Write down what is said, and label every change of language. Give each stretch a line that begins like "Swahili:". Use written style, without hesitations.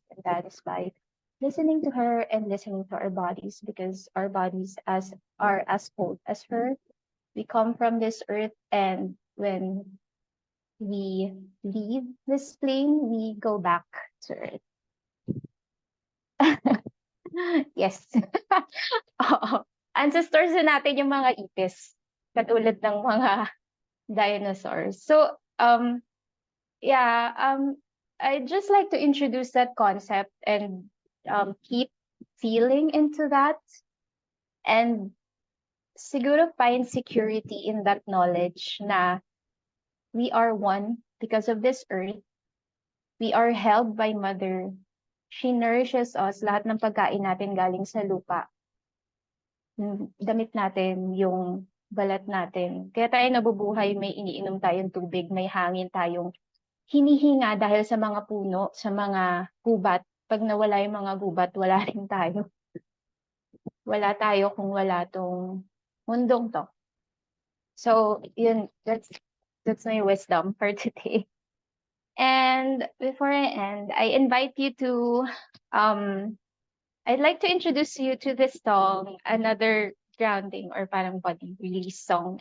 English: And that is by listening to her and listening to our bodies, because our bodies are as old as her. We come from this earth, and when we leave this plane, we go back to earth. Yes. Oo.
Filipino: Ancestors na natin yung mga ipis, katulad ng mga dinosaurs.
English: So, yeah, I'd just like to introduce that concept and keep feeling into that, and siguro find security in that knowledge na we are one because of this earth. We are held by Mother. She nourishes us.
Filipino: Lahat ng pagkain natin galing sa lupa. Damit natin, yung balat natin. Kaya tayo nabubuhay, may iniinom tayong tubig, may hangin tayong hinihinga dahil sa mga puno, sa mga gubat. Pag nawala yung mga gubat, wala rin tayo. Wala tayo kung wala tong mundong to.
English: So, yun, that's my wisdom for today. And before I end, I invite you to, I'd like to introduce you to this song, another grounding or parang body release song.